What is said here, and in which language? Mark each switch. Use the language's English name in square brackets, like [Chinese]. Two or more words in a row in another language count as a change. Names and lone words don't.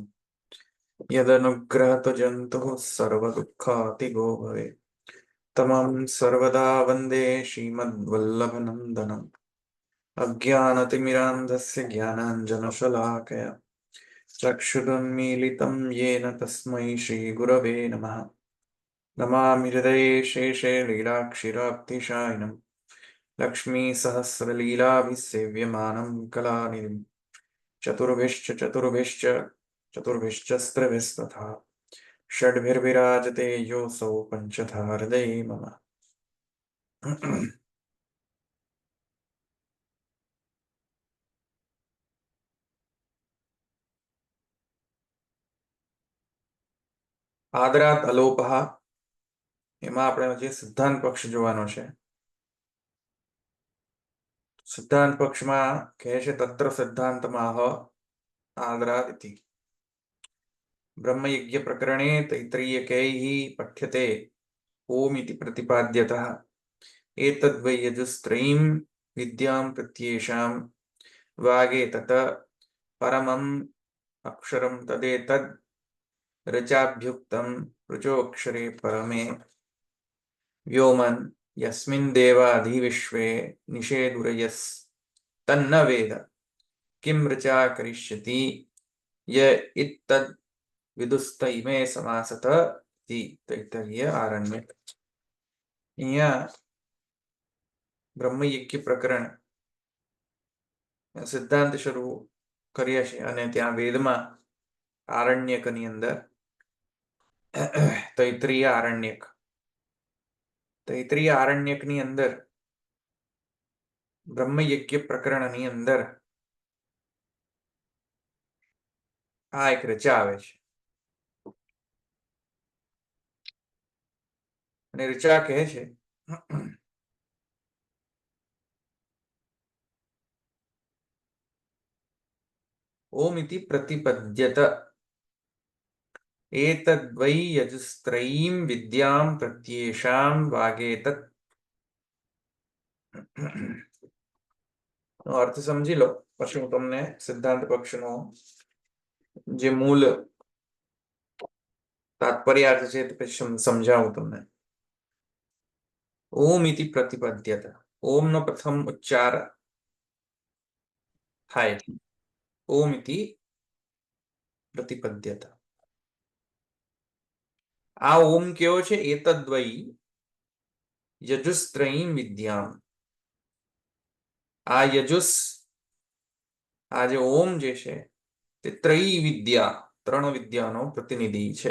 [Sanskrit] यदनुग्रहतो जन्तुः सर्वदुःखातिगो भवेत् तमं सर्वदा वन्दे श्रीमद्वल्लभनन्दनम् अज्ञानतिमिरान्धस्य ज्ञानाञ्जनशलाकया चक्षुरुन्मीलितं येन तस्मै श्रीगुरवे नमः नमामि हृदये शेषे लीलाक्षिराब्धिशायिनं लक्ष्मीसहस्रलीलाभिसेव्यमानं कलानिधिम् चतुर्भिश्च षड्भिर्विराजते योऽसौ पञ्चधा हृदये मम આદરાત અલોપહ [Gujarati] એમાં આપણે જે સિદ્ધાંત પક્ષ જોવાનો છે. સિદ્ધાંત પક્ષમાં કહે છે [Sanskrit] તત્ર સિદ્ધાંતમાહ આદરાત ઇતિ ब्रह्मयज्ञ प्रकरणे तैत्तरीयकैः पठ्यते ओम इति प्रतिपाद्यतः एतद्वै यजुस्त्रयीं विद्यां प्रत्येषां वागे तत परमम् अक्षरं तदेतद् ऋचाभ्युक्तं ऋचोऽक्षरे परमे व्योमन् यस्मिन् देवाधिविश्वे निषेधुरयस्तन्न वेद किं ऋचा करिष्यति य इत्तद् विदुस्त इमे समासत तैत्तरीय आरण्यक. [Gujarati] અહીંયા બ્રહ્મયજ્ઞ પ્રકરણ સિદ્ધાંત શરૂ કર્યા છે અને ત્યાં વેદમાં આરણ્યકની અંદર તૈત્રીય આરણ્યકની અંદર બ્રહ્મયજ્ઞ પ્રકરણની અંદર આ એક રચા આવે છે અને રચા કહે છે [Sanskrit] ओम इति प्रतिपद्यत एतद्वै यजुस्त्रयीं विद्यां प्रत्येषां वागेतत्. [Gujarati] અર્થ સમજી લો પછી હું તમને સિદ્ધાંત પક્ષનો જે મૂળ તાત્પર્યાર્થ છે તે પછી સમજાવું તમને. [Sanskrit] ઓમ ઇતિ પ્રતિપદ્યત [Gujarati] ઓમ નો પ્રથમ ઉચ્ચાર થાય [Sanskrit] ओम इति प्रतिपद्यत. [Gujarati] આ ઓમ કેવો છે [Sanskrit] एतद्वै यजुस्त्रयीं विद्यां. [Gujarati] આ યજુસ આ જે ઓમ જે છે તે ત્રયી વિદ્યા ત્રણ વિદ્યાનો પ્રતિનિધિ છે.